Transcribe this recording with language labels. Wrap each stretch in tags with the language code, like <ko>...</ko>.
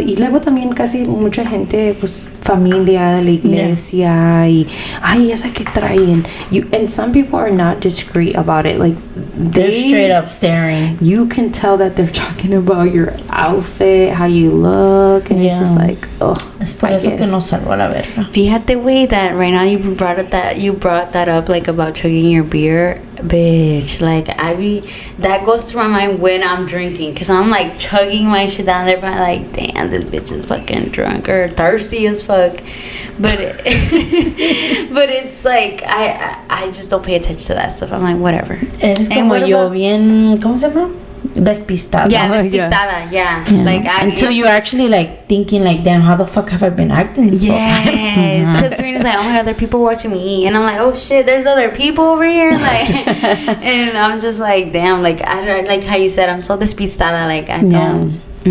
<es>Y luego también casi mucha gente, pues familia de la iglesia y ay esa que traen.</es> <en>And some people are not discreet about it. Like They're straight up staring. You can tell that they're talking about your outfit, how you look, and it's just like, oh.</en> <es>Es por eso que no salgo a la verga.</es> <en>Fíjate, way that right now you brought that up like about chugging your beer, bitch. Like that goes through my mind when I'm drinking, cause I'm like chugging my shit down there, but I'm like, damn, this bitch is fucking drunk or thirsty as fuck. But but it's like I just don't pay attention to that stuff. I'm like, whatever.</en> <es>Es como yo bien, ¿cómo se llama? Despistada.</es> <en>Yeah, despistada. Yeah. Like until you're actually like thinking like, damn, how the fuck have I been acting this whole time? Yes, because Karina's like, oh my god, there are people watching me eat, and I'm like, oh shit, there's other people over here, like, and I'm just like, damn, like I like how you said, I'm so despistada, like I don't.</en>